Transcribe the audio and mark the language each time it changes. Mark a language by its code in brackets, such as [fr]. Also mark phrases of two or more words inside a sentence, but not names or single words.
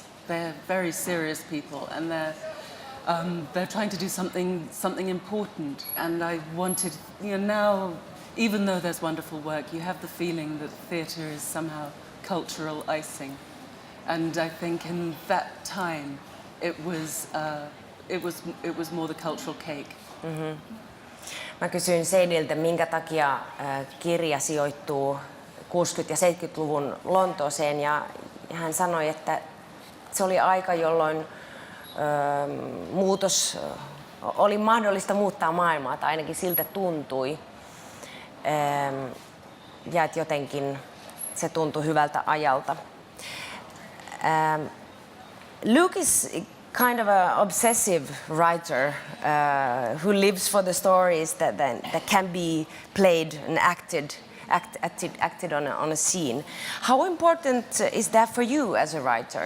[en] They're very serious people, and they're trying to do something important. And I wanted, now, even though there's wonderful work, you have the feeling that theatre is somehow cultural icing. And I think in that time, it was more the cultural cake. [fi] Mä kysyin Sadieltä, minkä takia kirja sijoittuu 60- ja 70-luvun Lontooseen, ja hän sanoi, että se oli aika, jolloin muutos oli mahdollista muuttaa maailmaa, tai ainakin siltä tuntui. Ja että jotenkin se tuntui hyvältä ajalta. [en] Luke is kind of an obsessive writer who lives for the stories that can be played and acted on a scene. How important is that for you as a writer?